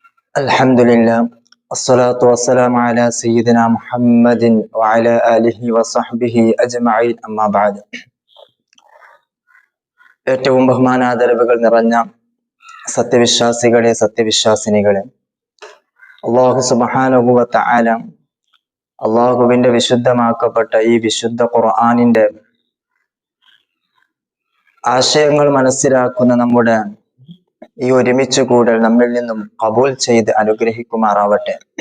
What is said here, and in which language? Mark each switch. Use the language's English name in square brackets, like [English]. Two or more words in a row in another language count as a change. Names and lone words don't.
[Arabic] الحمد لله، والصلاة والسلام على سيدنا محمد وعلى آله وصحبه أجمعين، أما بعد. [Malayalam] ഏറ്റവും ബഹുമാനാദരവുകൾ നിറഞ്ഞ സത്യവിശ്വാസികളെ, സത്യവിശ്വാസിനികളെ, അല്ലാഹു [Arabic] سبحانه وتعالى [Malayalam] അല്ലാഹുവിന്റെ വിശുദ്ധമാക്കപ്പെട്ട ഈ വിശുദ്ധ ഖുർആനിന്റെ ആശയങ്ങൾ മനസ്സിലാക്കുന്ന നമ്മുടെ ഈ ഒരുമിച്ച് കൂടൽ നമ്മിൽ നിന്നും ഖബൂൽ ചെയ്ത് അനുഗ്രഹിക്കുമാറാവട്ടെ.